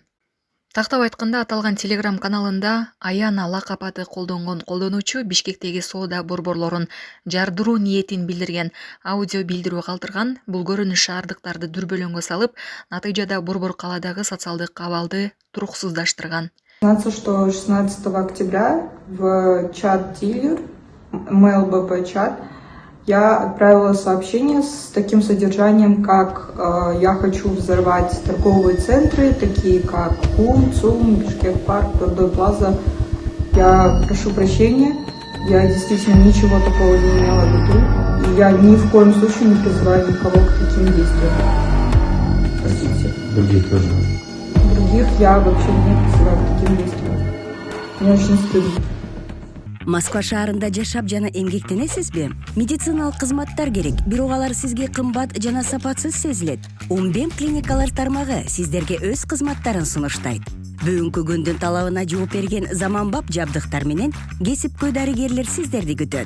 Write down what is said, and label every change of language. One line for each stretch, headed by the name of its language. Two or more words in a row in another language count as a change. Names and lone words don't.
Kyrgyz: Тактап айтканда, аталган Telegram каналында Аяна лакап аты колдонгон колдонуучу Бишкектеги соода борборлорун жардыруу ниетин билдирген аудио билдирүү калтырган. Бул көрүнүш шаардыктарды дүрбөлөңгө салып, натыйжада борбор кааладагы социалдык абалды туруксуздаштырган.
Russian: Что 16 октября в чат Dealer, MLBP чат, я отправила сообщение с таким содержанием, как я хочу взорвать торговые центры, такие как КУМ, ЦУМ, Бишкек Парк, Тордой Плаза. Я прошу прощения, я действительно ничего такого не имела в виду, и я ни в коем случае не призываю никого к таким действиям. Простите. Других тоже. Других я вообще не призываю к таким действиям. Мне очень стыдно.
Kyrgyz: Москва шаарында жашап жана эмгектенесизби? Медициналык кызматтар керек, бирок алар сизге кымбат жана сапатсыз сезилет. Умбем клиникалар тармагы сиздерге өз кызматтарын сунуштайт. Бүгүнкү күндүн талабына жооп берген заманбап жабдыктар менен кесипкөй дарыгерлер сиздерди күтөт.